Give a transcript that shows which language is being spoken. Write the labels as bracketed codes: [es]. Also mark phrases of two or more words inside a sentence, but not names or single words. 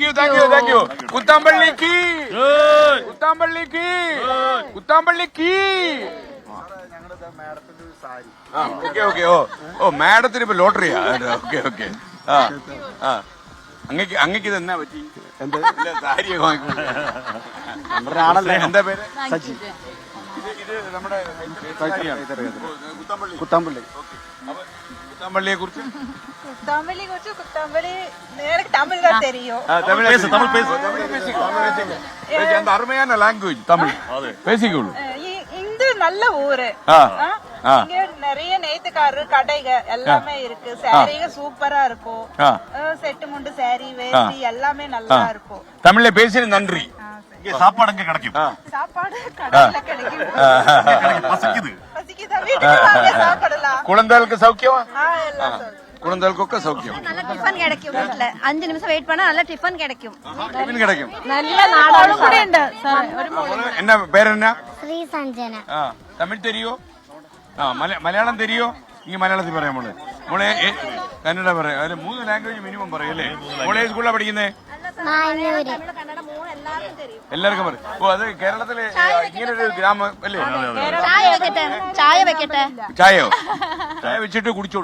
[ml] മാഡത്തിന് ഇപ്പൊ ലോട്ടറിയാ. [en] okay okay. [ml] അങ്ങക്ക് ഇത് എന്നാ പറ്റി? എന്താ പേര്? സജി. ഇത് നമ്മുടെ കുത്താമ്പള്ളിയെ കുറിച്ച് [ta] தமிழ் தெரியும். அந்த அருமையான லாங்குவேஜ் தமிழ் பேசிக்கொள்ளு. இது நல்ல ஊரு. இங்க நிறைய நெய்த்துக்காரரு கடைக எல்லாமே இருக்கு. சாரீங்க சூப்பரா இருக்கும். செட்டு முண்டு சாரி வேஷ்டி எல்லாமே நல்லா இருக்கும். தமிழ்ல பேசி நன்றி. சாப்பாடு எங்க கிடைக்கும்? சாப்பாடு கடையில கிடைக்கும். பசிக்குதா? வீட்டுக்கு வாங்க சாப்பிடலாம். குழந்தைகளுக்கு சௌக்கியமா? எல்லாம் சௌக்கியம். குழந்தைகளுக்கு சௌக்கியம். நல்ல டிஃபன் கிடைக்கும். வீட்ல 5 நிமிஷம் வெயிட் பண்ணா நல்ல டிஃபன் கிடைக்கும். நல்ல நாடாளு கூட ഉണ്ട്. என்ன பேர் என்ன? ശ്രീ സഞ്ജന. தமிழ் தெரியும்? മലയാളം தெரியும்? [ml] ഇനി മലയാളത്തിൽ പറയാം മോളെ. മോളെ കന്നഡ പറയാം. അതിൽ 3 [en] language minimum [ml] പറയും അല്ലേ? മോളെ സ്കൂളിലാണ് പഠിക്കുന്നേ? എല്ലാവർക്കും പറയും. ഓ, അത് കേരളത്തില് ഇങ്ങനൊരു ഗ്രാമം അല്ലേ? ചായയോ? ചായ വെച്ചിട്ട് കുടിച്ചോളൂ.